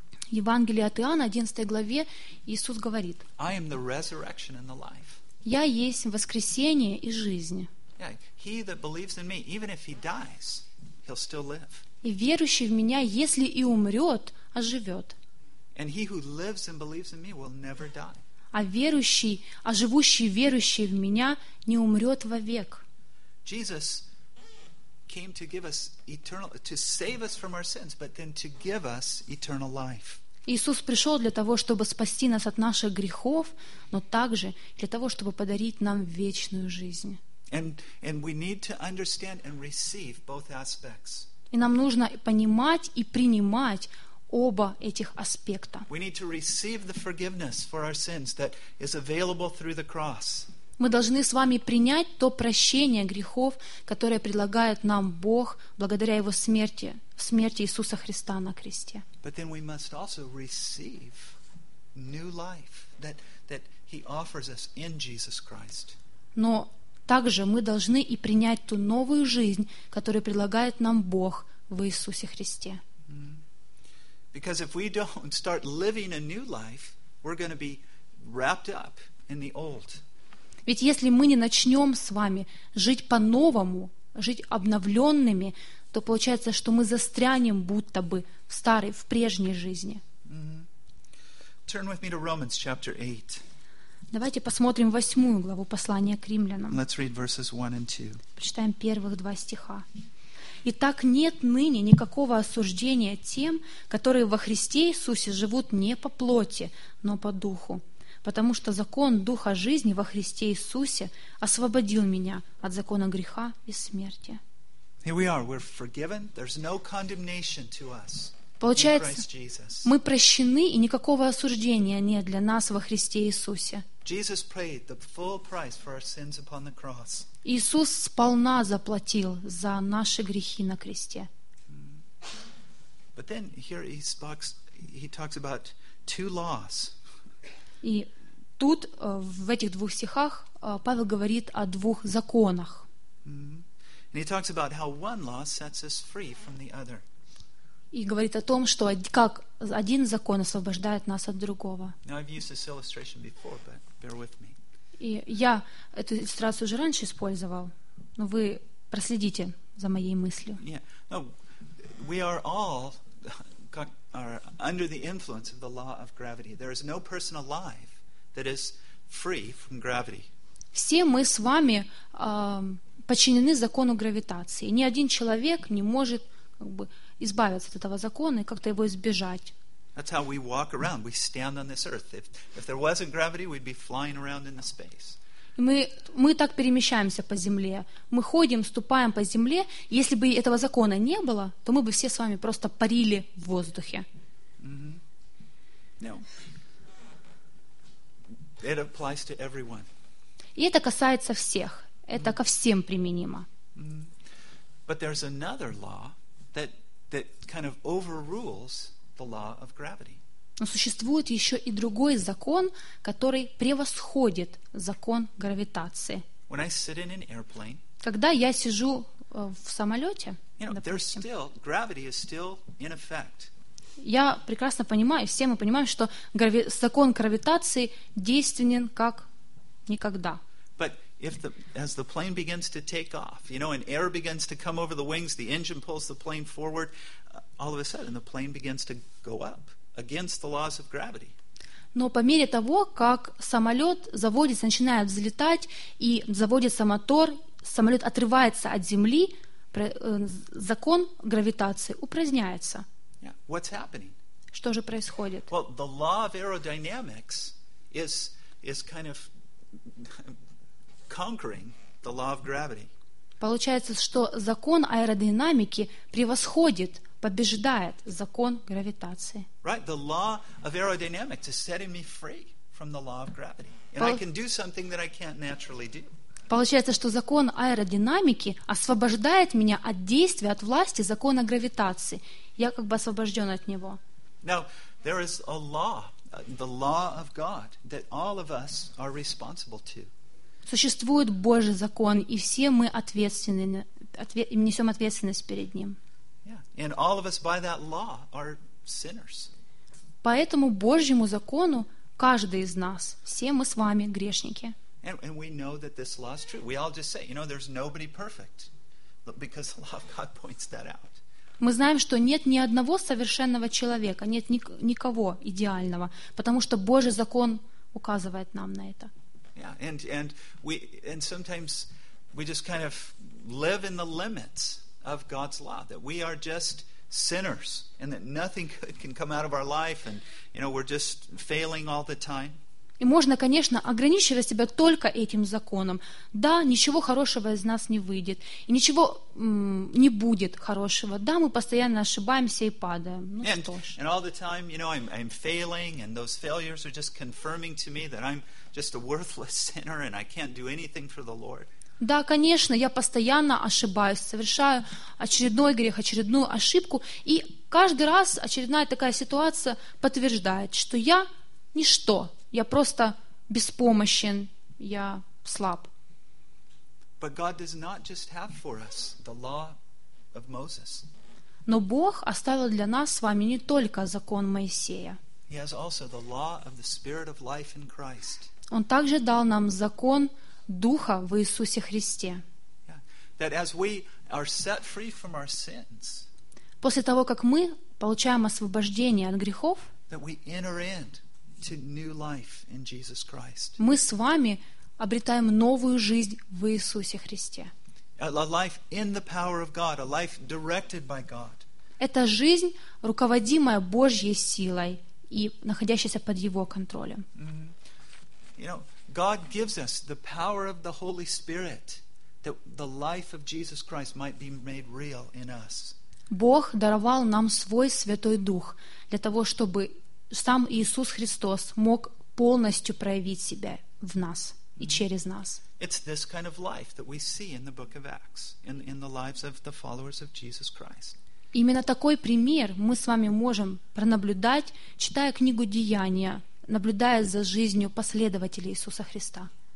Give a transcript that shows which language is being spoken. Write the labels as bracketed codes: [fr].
[ru] Евангелие от Иоанна, 11 главе, Иисус говорит: [en] I am the resurrection and the life. [ru] Я есть воскресение и жизнь. [en] Yeah, he that believes in me, even if he dies, he'll still live. [ru] И верующий в меня, если и умрет, оживет. [en] And he who lives and believes in me will never die. [ru] А верующий, а живущий верующий в меня не умрет вовек. [en] Jesus came to give us eternal, to save us from our sins, but then to give us eternal life. [ru] Иисус пришел для того, чтобы спасти нас от наших грехов, но также для того, чтобы подарить нам вечную жизнь. [en] And we need to understand and receive both aspects. [ru] И нам нужно понимать и принимать оба этих аспекта. [en] We need to receive the forgiveness for our sins that is available through the cross. [ru] Мы должны с вами принять то прощение грехов, которое предлагает нам Бог благодаря Его смерти, смерти Иисуса Христа на кресте. [en] But then we must also receive new life that He offers us in Jesus Christ. [ru] Но также мы должны и принять ту новую жизнь, которую предлагает нам Бог в Иисусе Христе. [en] Because if we don't start living a new life, we're going to be wrapped up in the old. [ru] Ведь если мы не начнем с вами жить по-новому, жить обновленными, то получается, что мы застрянем будто бы в старой, в прежней жизни. [en] Mm-hmm. Turn with me to Romans chapter 8. [ru] Давайте посмотрим 8 главу послания к римлянам. [en] Let's read verses 1 and 2. [ru] Прочитаем первых два стиха. Итак, нет ныне никакого осуждения тем, которые во Христе Иисусе живут не по плоти, но по духу. Потому что закон духа жизни во Христе Иисусе освободил меня от закона греха и смерти. [en] Here we are, we're forgiven. There's no condemnation to us. [ru] Получается, мы прощены, и никакого осуждения нет для нас во Христе Иисусе. [en] Jesus paid the full price for our sins upon the cross. [ru] Иисус сполна заплатил за наши грехи на кресте. [en] But then here he talks about two laws. [ru] И тут в этих двух стихах Павел говорит о двух законах. [en] And he talks about how one law sets us free from the other. [ru] И говорит о том, что как один закон освобождает нас от другого. [en] Now, I've used this illustration before, but bear with me. [ru] И я эту иллюстрацию уже раньше использовал, но вы проследите за моей мыслью. [en] Yeah. No, we are all are under the influence of the law of gravity. There is no person alive that is free from gravity. [ru] Все мы с вами подчинены закону гравитации. Ни один человек не может как бы избавиться от этого закона и как-то его избежать. [en] That's how we walk around. We stand on this earth. If there wasn't gravity, we'd be flying around in the space. [ru] Мы так перемещаемся по земле. Мы ходим, ступаем по земле. Если бы этого закона не было, то мы бы все с вами просто парили в воздухе. Mm-hmm. No. [en] It applies to everyone. [ru] И это касается всех. Это mm-hmm. ко всем применимо. Mm-hmm. [en] But there's another law that kind of overrules the law of gravity. [ru] Но существует еще и другой закон, который превосходит закон гравитации. [en] When I sit in an airplane, [ru] когда я сижу в самолете, я прекрасно понимаю, все мы понимаем, что закон гравитации действенен как никогда. [en] As the plane begins to take off, you know, and air begins to come over the wings, the engine pulls the plane forward, all of a sudden the plane begins to go up against the laws of gravity. [ru] Но по мере того, как самолет заводится, начинает взлетать, и заводится мотор, самолет отрывается от земли, закон гравитации упраздняется. [en] Yeah. What's happening? [ru] Что же происходит? [en] Well, the law of aerodynamics is kind of conquering the law of gravity. [ru] Получается, что закон аэродинамики превосходит, побеждает закон гравитации. [en] Right, the law of aerodynamics is setting me free from the law of gravity, and I can do something that I can't naturally do. [ru] Получается, что закон аэродинамики освобождает меня от действия, от власти закона гравитации. Я как бы освобожден от него. [en] Now, there is a law, the law of God, that all of us are responsible to. [ru] Существует Божий закон, и все мы ответственны, несем ответственность перед Ним. [en] Yeah. And all of us by that law are sinners. [ru] По этому Божьему закону каждый из нас, все мы с вами грешники. [en] And we know that this law is true. We all just say, you know, there's nobody perfect, because the law of God points that out. [ru] Мы знаем, что нет ни одного совершенного человека, нет никого идеального, потому что Божий закон указывает нам на это. [en] Yeah, and sometimes we just kind of live in the limits of God's law, that we are just sinners and that nothing good can come out of our life, and you know, we're just failing all the time. [ru] И можно, конечно, ограничивать себя только этим законом. Да, ничего хорошего из нас не выйдет, и ничего не будет хорошего. Да, мы постоянно ошибаемся и падаем. Ну, [en] and all the time, you know, I'm failing, and those failures are just confirming to me that I'm just a worthless sinner and I can't do anything for the Lord. [ru] Да, конечно, я постоянно ошибаюсь, совершаю очередной грех, очередную ошибку, и каждый раз очередная такая ситуация подтверждает, что я ничто. Я просто беспомощен, я слаб. [en] But God does not just have for us the law of Moses. [ru] Но Бог оставил для нас с вами не только закон Моисея. [en] He has also the law of the Spirit of life in Christ. [ru] Он также дал нам закон Духа в Иисусе Христе. [en] Yeah. That as we are set free from our sins, [ru] после того, как мы получаем освобождение от грехов, [en] that we enter into new life in Jesus Christ. [ru] Мы с вами обретаем новую жизнь в Иисусе Христе. [en] A life in the power of God, a life directed by God. [ru] Это жизнь, руководимая Божьей силой и находящаяся под Его контролем. Mm-hmm. [en] You know, God gives us the power of the Holy Spirit that the life of Jesus Christ might be made real in us. [ru] Бог даровал нам свой Святой Дух для того, чтобы сам Иисус Христос мог полностью проявить себя в нас и через нас. [en] It's this kind of life that we see in the book of Acts, in the lives of the followers of Jesus Christ. [ru] Именно такой пример мы с вами можем пронаблюдать, читая книгу Деяния наблюдая за жизнью последователей Иисуса Христа.